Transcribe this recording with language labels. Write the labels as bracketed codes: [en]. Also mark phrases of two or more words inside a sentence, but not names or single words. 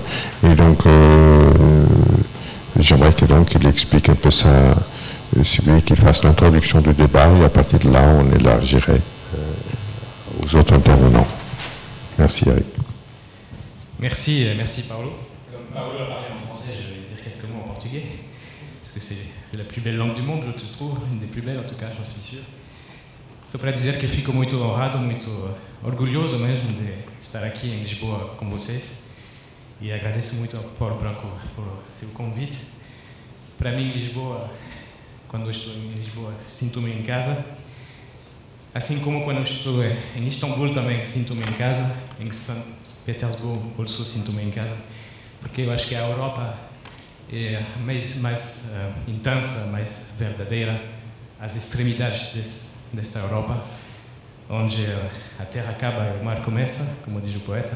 [fr] Et donc, j'aimerais qu'il explique un peu ça, si vous voulez, qu'il fasse l'introduction du débat, et à partir de là, on élargirait aux autres intervenants. Merci, Eric. Merci Paolo. Comme Paolo a parlé en français, je vais dire quelques mots en portugais, parce que c'est la plus belle langue du monde, je trouve, une des plus belles en tout cas, j'en suis sûr. [pt] Só para dizer que fico muito honrado, muito orgulhoso mesmo de estar aqui em Lisboa com vocês, e agradeço muito ao Paulo Branco por seu convite. Para mim, Lisboa, quando estou em Lisboa, sinto-me em casa, assim como quando estou em Istambul também sinto-me em casa, em São Petersburgo also sinto-me em casa, porque eu acho que a Europa é mais intensa, mais verdadeira, as extremidades desta Europa, onde a terra acaba e o mar começa, como diz o poeta.